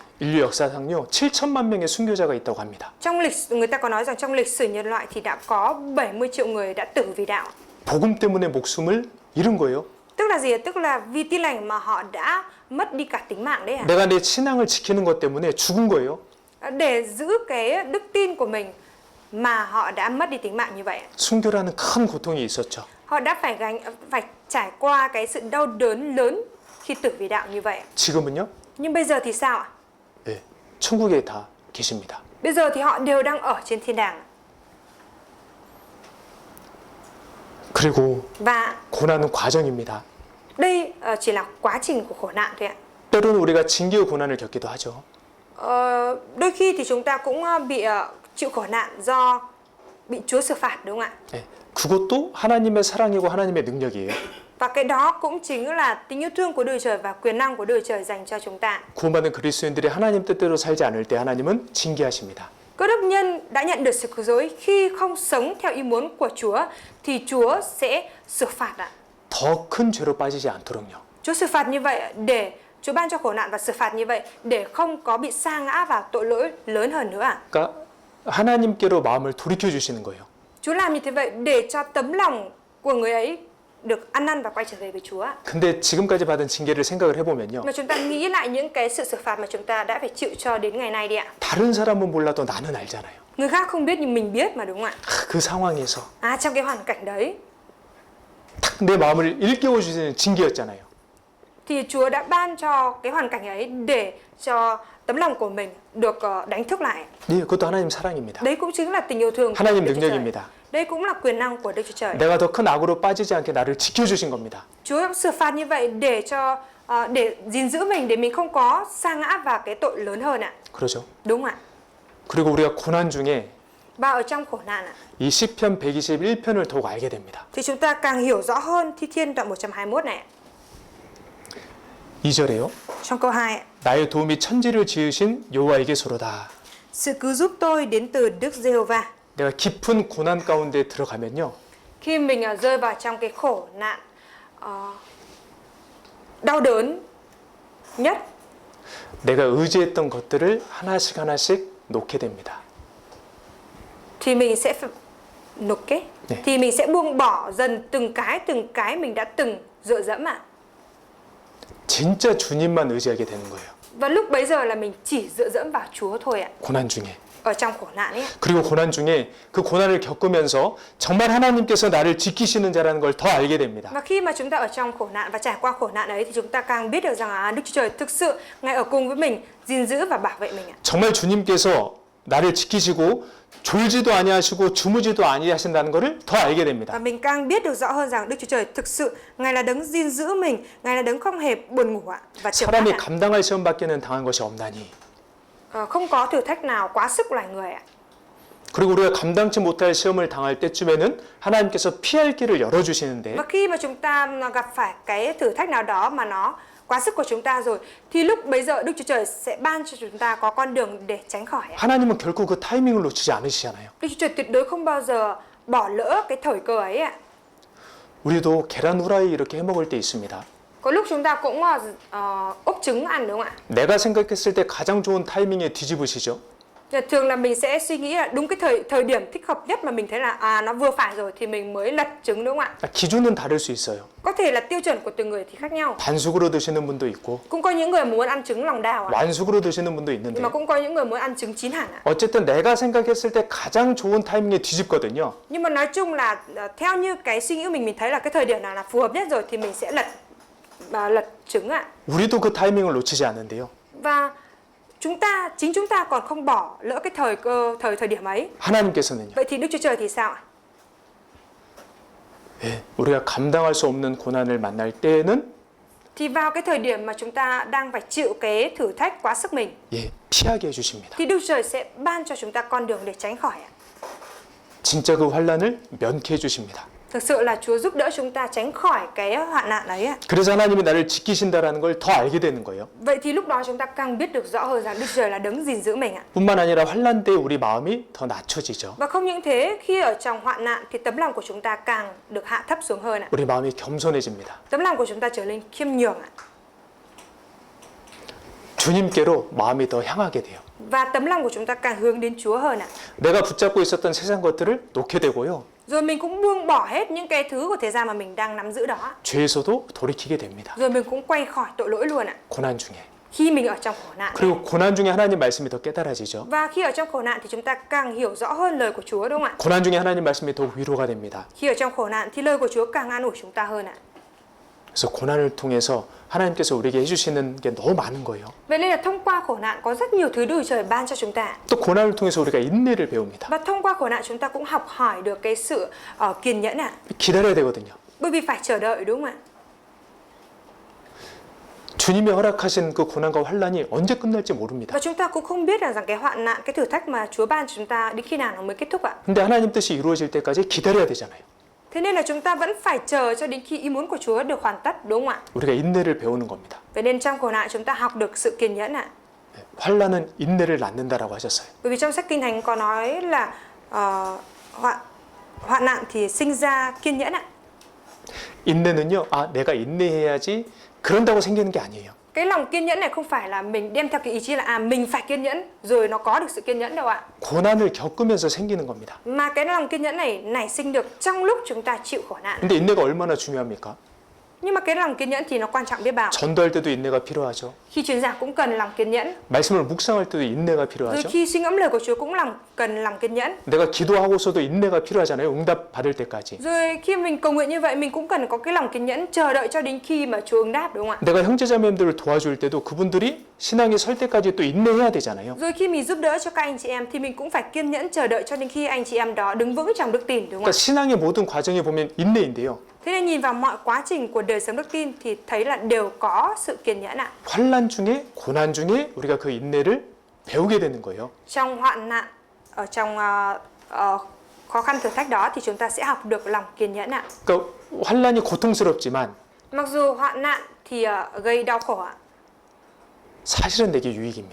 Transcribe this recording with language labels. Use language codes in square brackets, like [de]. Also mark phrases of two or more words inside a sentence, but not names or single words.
[ko] 인류 역사상요 7천만 명의 순교자가 있다고 합니다. [vi] Trong lịch người ta có nói rằng trong lịch sử nhân loại thì đã có 70 triệu người đã tử vì đạo. [ko] 복음 때문에 목숨을 잃은 거예요. [vi] Tức là gì? Tức là vì tin lành mà họ đã mất đi cả tính mạng đấy à? [ko] 내가 내 신앙을 지키는 것 때문에 죽은 거예요. [vi] Để giữ cái đức tin của mình mà họ đã mất đi tính mạng như vậy. [ko] 순교라는 큰 고통이 있었죠. [vi] Họ đã phải trải qua cái sự đau đớn lớn khi tử vì đạo như vậy. [ko] 지금은요? [vi] Nhưng bây giờ thì sao ạ? [ko] 네, 천국에 다 계십니다. [vi] Bây giờ thì họ đều đang ở trên thiên đàng. [ko] 그리고 [vi] Và [ko] 고난은 과정입니다. [vi] đây chỉ là quá trình của khổ nạn thôi ạ. [ko] 때로는 우리가 징계의 고난을 겪기도 하죠. [vi] Đôi khi thì chúng ta cũng bị chịu khổ nạn do bị Chúa xử phạt, đúng không ạ? [ko] 네, 그것도 하나님의 사랑이고 하나님의 능력이에요. [vi] Và cái đó cũng chính là tình yêu thương của Đức Chúa Trời và quyền năng của Đức Chúa Trời dành cho chúng ta. [ko] 구원받은 그리스도인들이 하나님 뜻대로 살지 않을 때 하나님은 징계하십니다. [vi] Cơ đốc nhân đã nhận được sự cứu rỗi khi không sống theo ý muốn của Chúa thì Chúa sẽ xử phạt ạ. [ko] 더 큰 죄로 빠지지 않도록요. [vi] Chúa xử phạt như vậy để Chúa ban cho khổ nạn và xử phạt như vậy để không có bị sa ngã vào tội lỗi lớn hơn nữa ạ. [ko] 그러니까 하나님께로 마음을 돌이켜 주시는 거예요. [vi] Chúa làm như thế vậy để cho tấm lòng của người ấy được ăn năn và quay trở về với Chúa. [ko] 근데 지금까지 받은 징계를 생각을 해보면요. [vi] Mà chúng ta nghĩ lại những cái sự xử phạt mà chúng ta đã phải chịu cho đến ngày nay đi ạ. [ko] 다른 사람은 몰라도 나는 알잖아요. [vi] Người khác không biết nhưng mình biết mà, đúng không ạ? [ko] 그 상황에서 [vi] Trong cái hoàn cảnh đấy [ko] 탁 내 마음을 일깨워 주시는 징계였잖아요. [vi] thì Chúa đã ban cho cái hoàn cảnh ấy để cho tấm lòng của mình được đánh thức lại. [ko] 네, 그것도 하나님 사랑입니다. [vi] Đấy cũng chính là tình yêu thương của [ko] 하나님 [vi] Đức Chúa Trời. [ko] 능력입니다. [vi] Đây cũng là quyền năng của Đức Chúa Trời. [ko] 내가 더 큰 악으로 빠지지 않게 나를 지켜주신 겁니다. [vi] Chúa xử phạt như vậy để cho để gìn giữ mình, để mình không có sa ngã vào cái tội lớn hơn ạ. [ko] 그러죠. [vi] Đúng ạ. [ko] 그리고 우리가 고난 중에 [vi] Và ở trong khổ nạn ạ, [ko] 이 시편 121편을 더욱 알게 됩니다. [vi] thì chúng ta càng hiểu rõ hơn Thi Thiên đoạn 121 này. [ko] 2절에요. [vi] Trong câu 2 ạ. [ko] 나의 도움이 천지를 지으신 여호와에게서로다. [vi] Sự cứu giúp tôi đến từ Đức Giê-hô-va. [ko] 내가 깊은 고난 가운데 들어가면요. [vi] Khi mình rơi vào trong cái khổ nạn đau đớn nhất [ko] 내가 의지했던 것들을 하나씩 하나씩 놓게 됩니다. [vi] thì mình sẽ nộp kết. [ko] 네. [vi] Thì mình sẽ buông bỏ dần từng cái mình đã từng dựa dẫm ạ. [ko] 진짜 주님만 의지하게 되는 거예요. [vi] Và lúc bấy giờ là mình chỉ dựa dẫm vào Chúa thôi ạ. [ko] 고난 중에. [vi] Ở trong khổ nạn ấy. [ko] 그리고 고난 중에 그 고난을 겪으면서 정말 하나님께서 나를 지키시는 자라는 걸 더 알게 됩니다. [vi] Và khi mà chúng ta ở trong khổ nạn và trải qua khổ nạn ấy thì chúng ta càng biết được rằng Đức Chúa Trời thực sự Ngài ở cùng với mình, gìn giữ và bảo vệ mình ạ. [ko] 정말 주님께서 나를 지키시고 졸지도 아니하시고 주무지도 아니하신다는 것을 더 알게 [vi] Và [ko] 됩니다. [vi] mình càng biết được rõ hơn rằng Đức Chúa Trời thực sự Ngài là đấng gìn giữ mình, Ngài là đấng không hề buồn ngủ ạ và chợp mắt [ko] 사람이 [vi] ạ. [ko] 감당할 시험밖에는 당한 것이 없나니. [vi] Không có thử thách nào quá sức loài người ạ. [ko] 그리고 우리가 감당치 못할 시험을 당할 때쯤에는 하나님께서 피할 길을 열어주시는데 [vi] Và khi mà chúng ta gặp phải cái thử thách nào đó mà nó quá sức của chúng ta rồi thì lúc bấy giờ Đức Chúa Trời sẽ ban cho chúng ta có con đường để tránh khỏi ạ. [ko] 하나님은 결코 그 타이밍을 놓치지 않으시잖아요. [vi] Đức Chúa Trời tuyệt đối không bao giờ bỏ lỡ cái thời cơ ấy ạ. [ko] 우리도 계란 후라이 이렇게 해먹을 때 있습니다. [vi] Có lúc chúng ta cũng ốp trứng ăn, đúng không ạ? [ko] 내가 생각했을 때 가장 좋은 타이밍에 뒤집으시죠. [vi] Thường là mình sẽ suy nghĩ là đúng cái thời điểm thích hợp nhất mà mình thấy là nó vừa phải rồi thì mình mới lật trứng, đúng không ạ? [ko] 기준은 다를 수 있어요. [vi] Có thể là tiêu chuẩn của từng người thì khác nhau. [ko] 반숙으로 드시는 분도 있고 [vi] Cũng có những người muốn ăn trứng lòng đào ạ. [ko] 완숙으로 드시는 분도 [vi] Nhưng [ko] 있는데 [vi] mà cũng có những người muốn ăn trứng chín hẳn ạ. [ko] 어쨌든 내가 생각했을 때 가장 좋은 타이밍에 뒤집거든요. [vi] Nhưng mà nói chung là theo như cái suy nghĩ của mình thấy là cái thời điểm nào là phù hợp nhất rồi thì mình sẽ lật trứng ạ. [ko] 우리도 그 타이밍을 놓치지 않는데요. [vi] Và chính chúng ta còn không bỏ lỡ cái thời điểm ấy. [ko] 하나님께서는요. [vi] Vậy thì Đức Chúa Trời thì sao ạ? [ko] 예, 우리가 감당할 수 없는 고난을 만날 때에는 [vi] Thì vào cái thời điểm mà chúng ta đang phải chịu cái thử thách quá sức mình [ko] 예, 피하게 해주십니다. [vi] thì Đức Chúa Trời sẽ ban cho chúng ta con đường để tránh khỏi ạ. [ko] 진짜 그 환란을 면케 해주십니다. [vi] Thực sự là Chúa giúp đỡ chúng ta tránh khỏi cái hoạn nạn ấy ạ. [ko] 그래서 하나님이 나를 지키신다라는 걸 더 알게 되는 거예요. [vi] Vậy thì lúc đó chúng ta càng biết được rõ hơn rằng Đức Trời là đấng gìn giữ mình ạ. [ko] 뿐만 아니라 환난 때 우리 마음이 더 낮춰지죠. [vi] Và không những thế, khi ở trong hoạn nạn thì tấm lòng của chúng ta càng được hạ thấp xuống hơn ạ. [ko] 우리 마음이 겸손해집니다. [vi] Tấm lòng của chúng ta trở nên khiêm nhường ạ. [ko] 주님께로 마음이 더 향하게 돼요. [vi] Và tấm lòng của chúng ta càng hướng đến Chúa hơn ạ. [ko] 내가 붙잡고 있었던 세상 것들을 놓게 되고요. [vi] Rồi mình cũng buông bỏ hết những cái thứ của thế gian mà mình đang nắm giữ đó. [ko] 죄에서도 돌이키게 됩니다. [vi] Rồi mình cũng quay khỏi tội lỗi luôn ạ. [ko] 고난 중에. [vi] Khi mình ở trong khổ nạn. [ko] 그리고 고난 중에 하나님 말씀이 더 깨달아지죠. [vi] Và khi ở trong khổ nạn thì chúng ta càng hiểu rõ hơn lời của Chúa, đúng không ạ? [ko] 고난 중에 하나님 말씀이 더 위로가 됩니다. [vi] Khi ở trong khổ nạn thì lời của Chúa càng an ủi chúng ta hơn ạ. [ko] 그래서 고난을 통해서 하나님께서 우리에게 해주시는 게 너무 많은 거예요. [vi] Vậy nên là thông qua khổ nạn có rất nhiều thứ Đức Trời ban cho chúng ta. [ko] 또 고난을 통해서 우리가 인내를 배웁니다. [vi] Và thông qua khổ nạn chúng ta cũng học hỏi được cái sự kiên nhẫn ạ. [ko] 기다려야 되거든요. [vi] Bởi vì phải chờ đợi, đúng không ạ? [ko] 주님이 허락하신 그 고난과 환난이 언제 끝날지 모릅니다. [vi] Và chúng ta cũng không biết rằng cái hoạn nạn, cái thử thách mà Chúa ban cho chúng ta đến khi nào nó mới kết thúc ạ. [ko] 근데 하나님 뜻이 이루어질 때까지 기다려야 되잖아요. [vi] Thế nên là chúng ta vẫn phải chờ cho đến khi ý muốn của Chúa được hoàn tất, đúng không ạ? [ko] 우리가 인내를 배우는 겁니다. [vi] Vậy nên trong khổ nạn chúng ta học được sự kiên nhẫn ạ. [ko] 환난은 인내를 낳는다라고 하셨어요. [vi] Bởi vì trong sách Kinh Thánh có nói là hoạn nạn thì sinh ra kiên nhẫn ạ. [ko] 인내는요, 아, 내가 인내해야지 그런다고 생기는 게 아니에요. [vi] Cái lòng kiên nhẫn này không phải là mình đem theo cái ý chí là mình phải kiên nhẫn rồi nó có được sự kiên nhẫn đâu ạ. [ko] 고난을 겪으면서 생기는 겁니다. [vi] Mà cái lòng kiên nhẫn này nảy sinh được trong lúc chúng ta chịu khổ nạn. [ko] 근데 인내가 얼마나 중요합니까? [vi] Nhưng mà cái lòng kiên nhẫn thì nó quan trọng biết bao. [ko] 전도할 때도 인내가 필요하죠. [vi] Khi truyền giảng cũng cần lòng kiên nhẫn. [ko] 말씀을 묵상할 때도 인내가 [vi] Rồi [ko] 필요하죠. [vi] khi suy ngẫm lời của Chúa cũng cần lòng kiên nhẫn. [ko] 내가 기도하고서도 인내가 필요하잖아요. 응답 받을 때까지. [vi] Rồi khi mình cầu nguyện như vậy mình cũng cần có cái lòng kiên nhẫn chờ đợi cho đến khi mà Chúa ứng đáp, đúng không ạ? [ko] 내가 형제자매님들을 도와줄 때도 그분들이 신앙에 설 때까지 또 인내해야 되잖아요. [vi] Rồi khi mình giúp đỡ cho các anh chị em thì mình cũng phải kiên nhẫn chờ đợi cho đến khi anh chị em đó đứng vững trong đức tin, đúng không [ko] 그러니까 [vi] ạ? [ko] 신앙의 모든 과정에 보면 인내인데요. [vi] Thế nên nhìn vào mọi quá trình của đời sống đức tin thì thấy là đều có sự kiên nhẫn ạ. [ko] 환난 중에 고난 중에 우리가 그 인내를 배우게 되는 거예요. [vi] Trong hoạn nạn, ở trong khó khăn thử thách đó thì chúng ta sẽ học được lòng kiên nhẫn ạ. [ko] 그러니까 환난이 고통스럽지만 [vi] Mặc dù hoạn nạn thì gây đau khổ ạ, [ko] 사실은 내게 유익입니다.